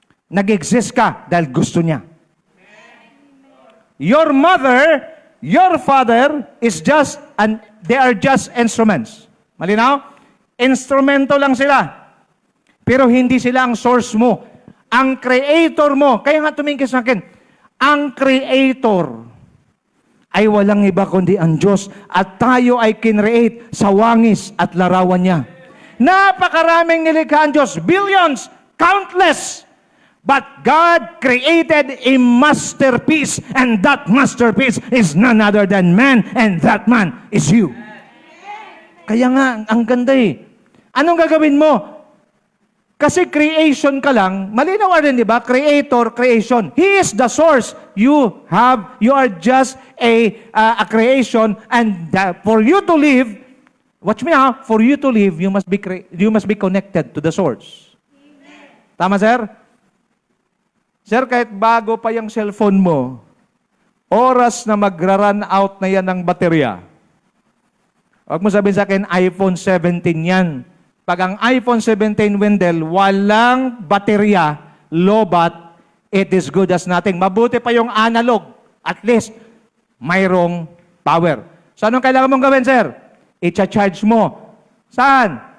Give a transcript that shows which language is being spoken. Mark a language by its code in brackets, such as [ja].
[tl] Nag-exist ka dahil gusto niya. [en] Your mother, your father they are just instruments. [tl] Malinaw? Instrumento lang sila. Pero hindi sila ang [en] source [tl] mo. Ang creator mo, kaya nga tumingin sa akin, ang creator ay walang iba kundi ang Diyos at tayo ay kinreate sa wangis at larawan niya. Napakaraming nilikha ang Diyos, billions, countless. [en] But God created a masterpiece and that masterpiece is none other than man and that man is you. [tl] Kaya nga, ang ganda eh. Anong gagawin mo? Kasi creation ka lang, malinaw rin, di ba? [en] Creator, creation. He is the source. You are just a creation, and for you to live, watch me now, for you to live, you must be connected to the source. [tl] Tama, sir? Sir, kahit bago pa yung cellphone mo, oras na magra-run out na yan ng baterya. Huwag mo sabihin sa akin, iPhone 17 yan. Pag ang iPhone 17, Wendell, walang baterya, lobat, [en] it is good as nothing. [tl] Mabuti pa yung analog. At least, mayroong power. So, anong kailangan mong gawin, sir? I-charge mo. Saan?